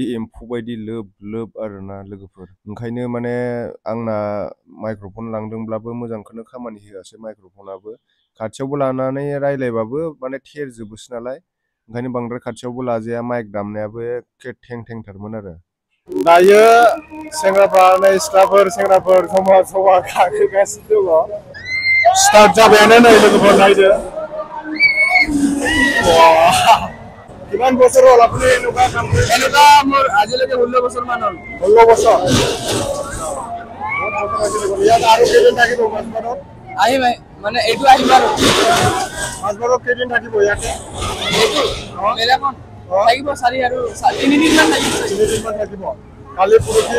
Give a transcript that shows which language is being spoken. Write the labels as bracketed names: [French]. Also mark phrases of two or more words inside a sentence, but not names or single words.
[Bodo] एम्फौ बायदि लोब आरोना लोगोफोर ओंखायनो माने आंना माइक्र'फन लांदोंब्लाबो मोजांखौनो खामानि होआसै माइक्र'फनाबो खाथियावबो लानानै रायलायबाबो माने थेरजोबोसो नालाय ओंखायनो बांद्राय खाथियावबो लाजाया माइक दामनायाबो एखे थेंथारमोन आरो दायो सिख्लाफोर सेंग्राफोर जमा गाखोगासिनो दङ स्टार्ट जाबायानो नै लोगोफोर नायदो [Assamese] কিমান বছৰ হ'ল আপুনি এনেকুৱা কাম কৰি এনেকুৱা মোৰ আজিলৈকে 16 বছৰ মান হ'ল 16 বছৰ ইয়াত আৰু কেইদিন থাকিব মাছবাৰত আহিম মানে এইটো আহিম আৰু মাছবাৰত কেইদিন থাকিব ইয়াতে এইটো মেলাখন থাকিব 4 আৰু 3 দিন মান থাকিব কালি পুরুকি